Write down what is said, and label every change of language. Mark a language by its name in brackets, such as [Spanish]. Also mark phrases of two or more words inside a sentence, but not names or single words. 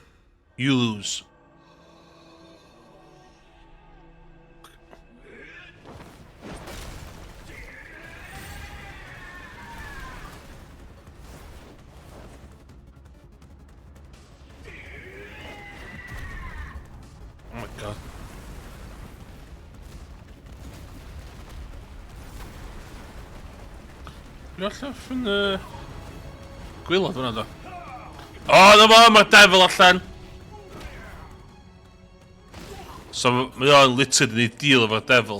[English] You lose. Oh my god. You're allan from the... [Welsh] Gwylod hwnna do. O, na fo, mae'r devil allan. So mae o'n literally yn ei deal efo'r devil.